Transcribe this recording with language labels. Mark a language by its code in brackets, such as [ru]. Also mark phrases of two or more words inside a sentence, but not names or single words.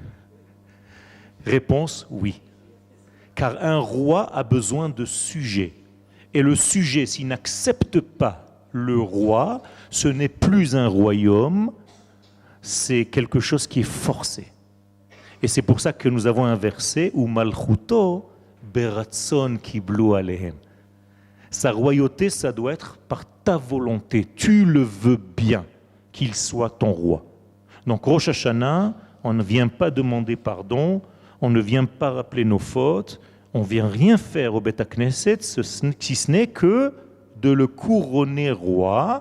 [fr] Réponse, oui. Car un roi a besoin de sujets. Et le sujet, s'il n'accepte pas le roi, ce n'est plus un royaume, c'est quelque chose qui est forcé. Et c'est pour ça que nous avons un verset où [he] מלכותו ברצון קבלו עליהם. [fr] Sa royauté, ça doit être par ta volonté. Tu le veux bien qu'il soit ton roi. Donc Rosh Hashanah, on ne vient pas demander pardon, on ne vient pas rappeler nos fautes, on ne vient rien faire au Beth Knesset, si ce n'est que de le couronner roi.